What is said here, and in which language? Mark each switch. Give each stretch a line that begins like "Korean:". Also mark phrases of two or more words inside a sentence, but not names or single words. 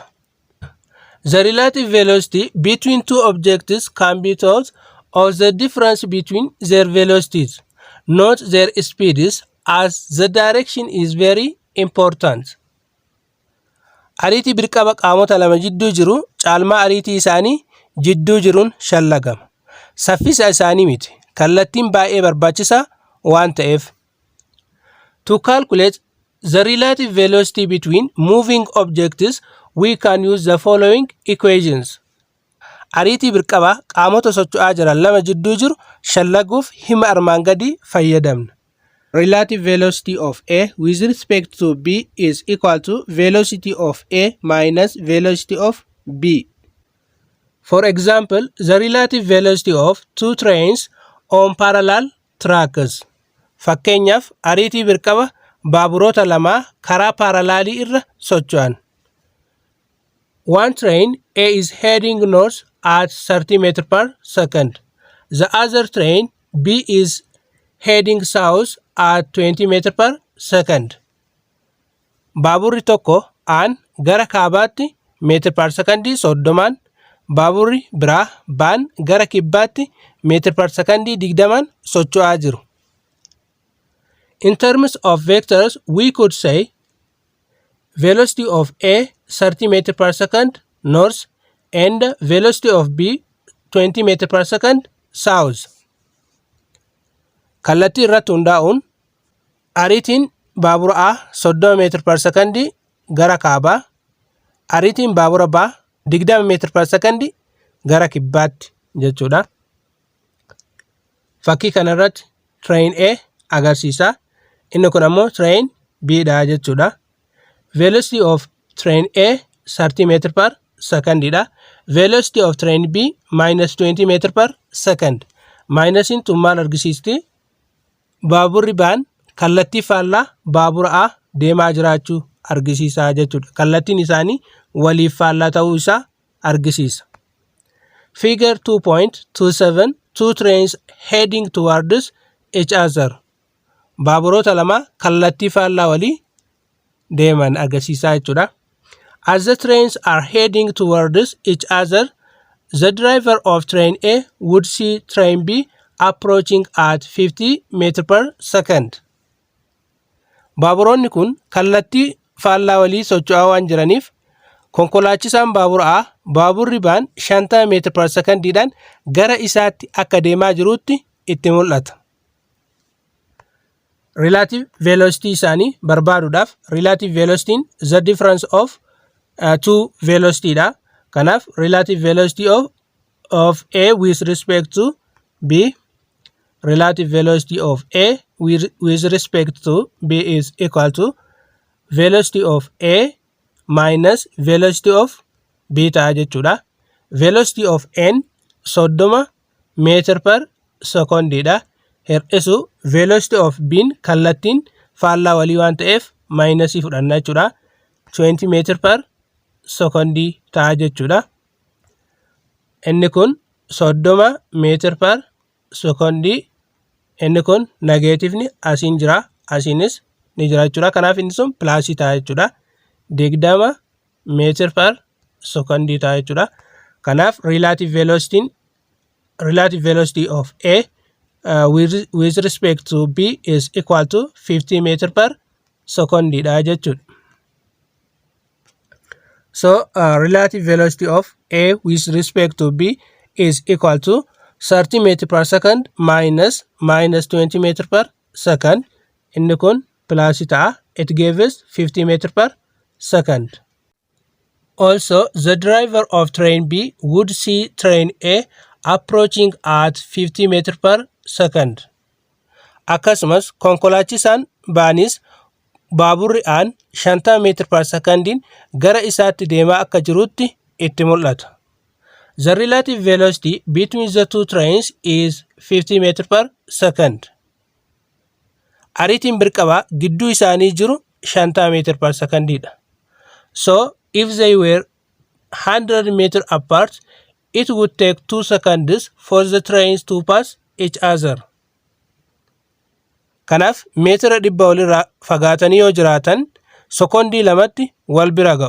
English: The relative velocity between two objects can be thought of the difference between their velocities, not their speeds, as the direction is very important.
Oromo: Ariitii birqaba qaamota lama jidduu jiru caalmaa ariitii isaanii jidduu jiruun shallagama. Saffisa isaanii miti. Kallattiin baay'ee barbaachisaa waan ta'eef.
English: To calculate the relative velocity between moving objects, we can use the following equations.
Oromo: Ariitii birqabaa qaamota socho'aa jiran lama jidduu jiru shallaguuf hima armaan gadii fayyadamna.
English: Relative velocity of A with respect to B is equal to velocity of A minus velocity of B. For example, the relative velocity of two trains on parallel tracks.
Oromo: Fakkeenyaaf ariitii birqaba baaburoota lamaa karaa parallelii irra socho'an.
English: One train A is heading north at 30 meters per second. The other train B is heading south at 20 meters per second.
Oromo: Baaburri tokko aan gara kaabaatti meetir per secondii 30, baaburri biraa baan gara kibbaatti meetir per secondii 20 socho'aa jiru.
English: In terms of vectors, we could say velocity of A 30 meters per second north and velocity of B 20 meters per second south.
Oromo: Kallattii irratti hundaa'uun ariitiin baabura A 30 meetira per secondii gara kaabaa, ariitiin baabura B 20 meetira per secondii gara kibbaatti jechuudha. Fakkii kanarratti
English: train A
Oromo: agarsiisa. Inni kun ammoo
English: train B
Oromo: dha jechuudha.
English: Velocity of train A 30 meter per second dha. Velocity of train B minus 20 meter per second.
Oromo: Minusin tun maal argisiisti? Baaburri baan kallattii faallaa baabura A deemaa jiraachuu argisiisa jechuudha. Kallattiin isaanii waliif faallaa ta'uu isaa argisiisa.
English: Figure 2.27 two trains heading towards each other.
Oromo: Baaburoota lama kallattii faallaa walii deeman agarsiisaa jechuudha.
English: As the trains are heading towards each other, the driver of train A would see train B approaching at 50 meters per second.
Oromo: Baaburoonni kun kallattii faallaa walii socho'aa waan jiraniif konkolaachisaan baabura A baaburri baan 50 meetira per secondiidhaan gara isaatti akka deemaa jiruutti itti mul'ata.
English: Relative velocity
Oromo: isaanii barbaaduudhaaf
English: relative velocity the difference of two velocity dha. Kanaaf relative velocity of A with respect to B, relative velocity of A with respect to B is equal to velocity of A minus velocity of B
Oromo: ta'a jechuudha.
English: Velocity of N 30 meter per second dha.
Oromo: Hir'isu
English: velocity of B
Oromo: kallattiin faallaa walii waan ta'eef maayinasii fudhanna jechuudha.
English: 20 meter per second
Oromo: ta'a jechuudha. Inni kun
English: 30 meter per second,
Oromo: inni kun negatiivni asiin jira, asiinis ni jira jechuudha. Kanaaf inni sun pilaasii ta'a jechuudha.
English: 20 meter per second
Oromo: ta'a jechuudha.
English: Kanaaf relative velocity of A with respect to B is equal to 50 meter per second
Oromo: dha jechuudha.
English: So relative velocity of A with respect to B is equal to 30 meter per second minus 20 meter per second.
Oromo: Inni kun plus ta'a.
English: It gives 50 meter per second. Also, the driver of train B would see train A approaching at 50 meter per second.
Oromo: Akkasumas konkolaachisaan baanis baaburri aan 50 meter per secondiin gara isaatti deemaa akka jirutti itti mul'ata.
English: The relative velocity between the two trains is 50 meter per second.
Oromo: Ariitiin birqabaa gidduu isaanii jiru 50 meter per secondidha.
English: So if they were 100 meter apart, it would take 2 seconds for the trains to pass each other.
Oromo: Kanaaf meetira 100 walirraa fagaatanii yoo jiraatan sekondii 2tti wal bira ga'u.